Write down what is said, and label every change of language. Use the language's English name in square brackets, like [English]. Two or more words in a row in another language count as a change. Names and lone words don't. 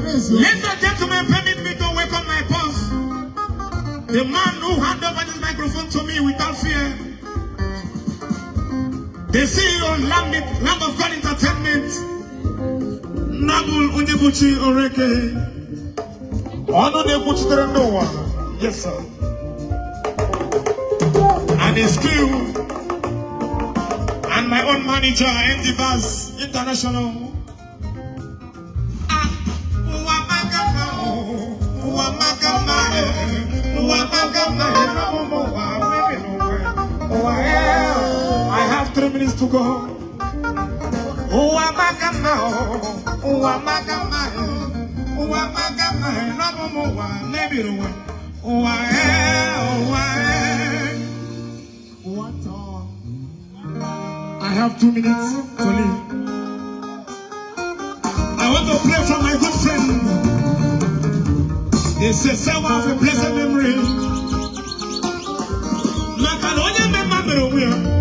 [English] and gentlemen, permit me to welcome my boss, the man who hand over this microphone to me without fear. The C E O Lamb, Lamb of God Entertainment, Nabul Onyebuchi Oreke. [Igbo] Ọnụ na-ekwuchitere ndị ụwa. [English] Yes, sir. And his crew, and my own manager, M D Bass International. [Igbo] Ah, ụwa maka mma, oh, ụwa maka mma, eh, ụwa maka mma, eh, n'ọmụmụ ụwa, baby, n'ụwa, ụwa, [English] eh, I have three minutes to go. [Igbo] Ụwa maka mma, oh, ụwa maka mma, eh, ụwa maka mma, eh, n'ọmụmụ ụwa, baby, n'ụwa, ụwa, eh, ụwa, eh. [English] What, uh, I have two minutes to leave. I want to pray for my good friend. They say, "Someone of a blessed memory." [Igbo] Maka na onye mme mma mere onwe ya.